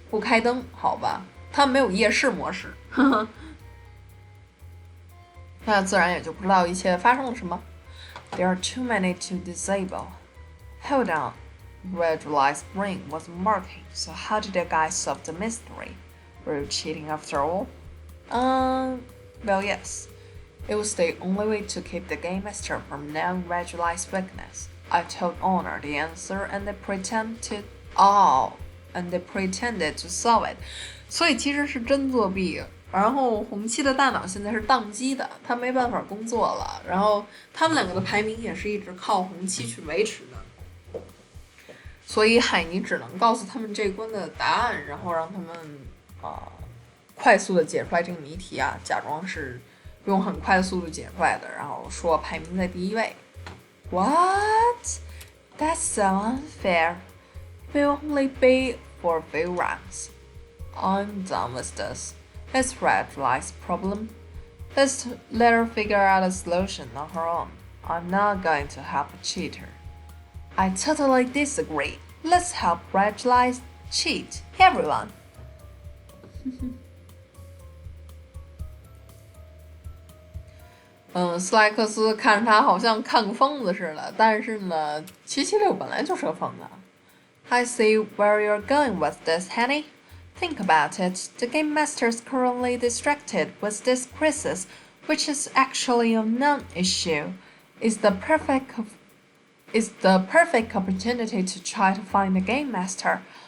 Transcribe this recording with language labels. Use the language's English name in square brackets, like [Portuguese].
[Chinese] 不开灯，好吧，他们没有夜视模式，呵呵。那自然也就不知道一切发生了什么。 [English] There are too many to disable. Hold on. Red July's brain wasn't working, so how did the guys solve the mystery? Were you cheating after all? Well, yes. It was the only way to keep the game master from knowing Red July's weakness. I told Honor the answer, and they pretended to solve it. [Chinese] 所以其实是真作弊。然后红七的大脑现在是宕机的，他没办法工作了。然后他们两个的排名也是一直靠红七去维持的。所以海尼只能告诉他们这一关的答案，然后让他们快速的解出来这个谜题啊，假装是用很快的速度解出来的，然后说排名在第一位。 [English] What? That's so unfair. We'll only be for a few rounds. I'm done with this. It's Red July's problem. Let's let her figure out a solution on her own. I'm not going to help a cheater. I totally disagree. Let's help Red July cheat, everyone. [Chinese] 斯莱克斯看着他好像看个疯子似的，但是呢，776本来就是个疯子。 [English] I see where you're going with this, Henny. Think about it. The game master is currently distracted with this crisis, which is actually a non-issue. It's the perfect opportunity to try to find the game master.